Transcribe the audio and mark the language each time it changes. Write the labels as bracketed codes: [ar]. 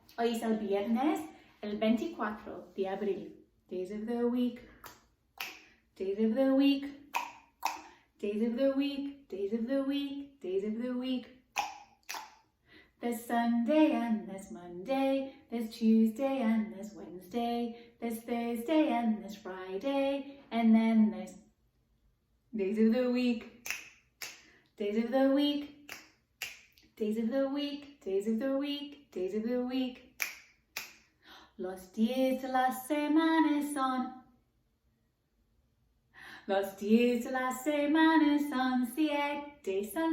[es] Hoy es el viernes, el 24 de abril. [en] Days of the week, days of the week, days of the week, days of the week, days of the week. There's Sunday and there's Monday, there's Tuesday and there's Wednesday, there's Thursday and there's Friday, and then there's days of the week, Days of the week, days of the week, days of the week, days of the week. [es] Los días de la semana son. Los días de la semana son siete.